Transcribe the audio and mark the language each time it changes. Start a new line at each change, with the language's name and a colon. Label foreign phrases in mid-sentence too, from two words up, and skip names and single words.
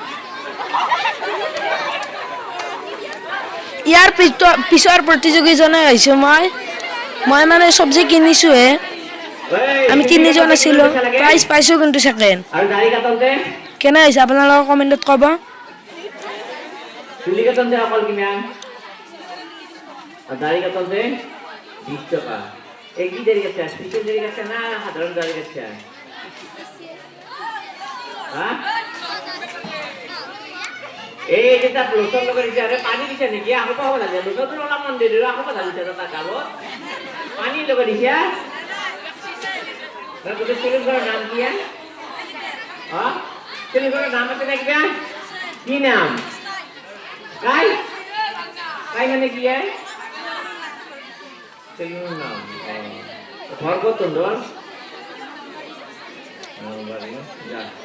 Assamese: ইয়াৰ পিছৰ প্ৰতিযোগীজনে আহিছোঁ মই মানে চব্জি কিনিছোঁহে আমি তিনিজন আছিলোঁ প্ৰাইজ পাইছোঁ কিন্তু ছেকেণ্ড
Bangla: আৰু দাড়ি কাটতে
Assamese: কেনে হৈছে আপোনালোকৰ কমেণ্টত ক'ব
Bangla: চুলি কাটতে
Assamese: অকল কিমান
Bangla: আৰু দাড়ি কাটতে 20 টকা এই কি দাড়ি কাটছে স্পেশাল দাড়ি কাটছে না সাধারণ দাড়ি কাটছে হ্যাঁ এই যেটা লোসন লগে দিছে আরে পানি দিছে নাকি আকৌ পাব লাগে লোসন তো ওলা মন দিলো আকৌ পাব দিছে তা কাব পানি লগে দিছে না তোদের ছেলের নাম কি হ্যাঁ ছেলের নাম আছে নাকি কি নাম কাই কাই মানে কি ছেলের নাম ঘর কত তোর যা